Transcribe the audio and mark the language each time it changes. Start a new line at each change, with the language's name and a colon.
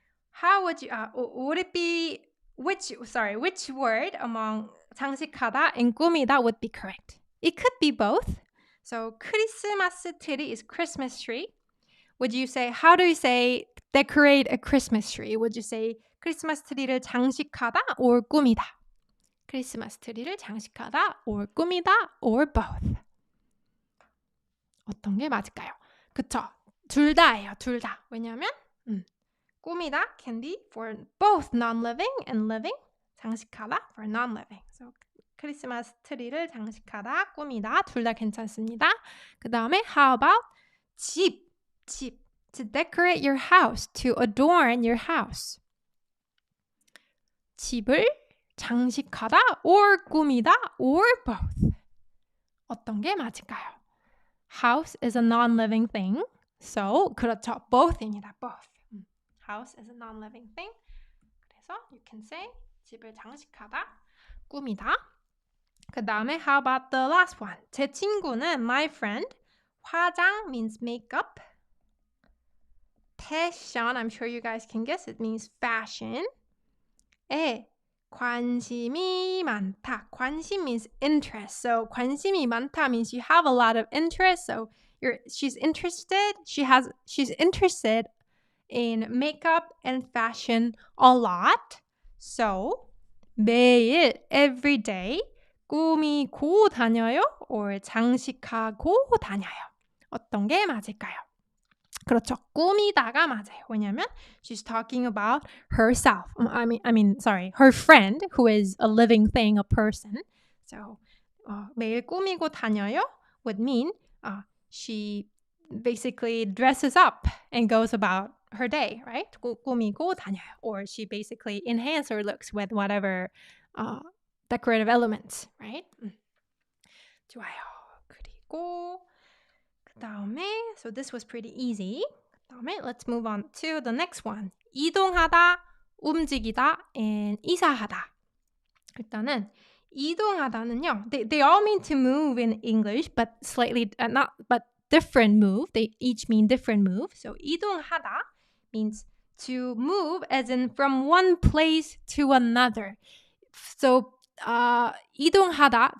English: How would you would it be which word among 장식하다 and 꾸미다 would be correct? It could be both. So 크리스마스 트리 is Christmas tree. Would you say, how do you say decorate a Christmas tree? Would you say
Korean: 크리스마스 트리를 장식하다
English: or 꾸미다?
Korean: 크리스마스 트리를 장식하다 or 꾸미다
English: or both?
Korean: 어떤 게 맞을까요? 그쵸? 둘 다예요. 둘 다. 왜냐하면
English: 꾸미다 can be for both non-living and living. 장식하다 for non-living.
Korean: So 크리스마스 트리를 장식하다, 꾸미다 둘 다 괜찮습니다. 그 다음에
English: how about
Korean: 집.
English: To decorate your house, to adorn your house.
Korean: 집을 장식하다 or 꾸미다 or both. 어떤 게 맞을까요?
English: House is a non-living thing.
Korean: So, 그렇죠. Both입니다. Both.
English: House is a non-living thing.
Korean: 그래서
English: you can say
Korean: 집을 장식하다, 꾸미다. 그 다음에
English: how about the last one?
Korean: 제 친구는,
English: my friend, 화장 means makeup. 패션, I'm sure you guys can guess, it means fashion. 에
Korean: 관심이 많다.
English: 관심 means interest. So 관심이 많다 means you have a lot of interest. So she's interested. She's interested in makeup and fashion a lot.
Korean: So 매일
English: every day
Korean: 꾸미고 다녀요 or 장식하고 다녀요. 어떤 게 맞을까요? 그렇죠. 꾸미다가 맞아요. 왜냐면
English: she's talking about herself. Her friend who is a living thing, a person. So
Korean: 매일 꾸미고 다녀요
English: would mean she basically dresses up and goes about her day, right?
Korean: 꾸미고 다녀요.
English: Or she basically enhances her looks with whatever decorative elements, right?
Korean: 좋아요. 그리고 그다음에
English: so this was pretty easy.
Korean: 그다음에
English: let's move on to the next one.
Korean: 이동하다, 움직이다, and 이사하다. 일단은 이동하다는요.
English: They all mean to move in English, but slightly but different move. They each mean different move. So 이동하다 means to move as in from one place to another.
Korean: So 이동하다.